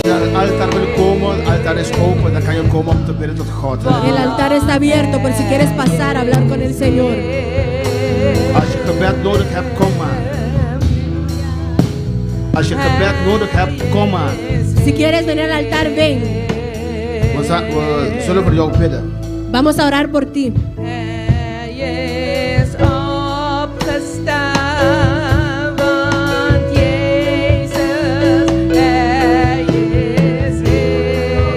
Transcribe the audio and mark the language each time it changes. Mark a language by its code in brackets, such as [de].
[nl] Als je naar het altaar wil komen, het altaar is open, dan kan je komen om te bidden tot God. [es] El altar está abierto por si quieres pasar a hablar con el Señor. [nl] Als je gebed nodig hebt, kom maar. Als je gebed nodig hebt, kom maar. [es] Si quieres venir al altar, ven. [nl] We zullen voor jou bidden. [es] Vamos a orar por ti. [nl] Hij is opgestaan, want Jezus, Hij is Heer.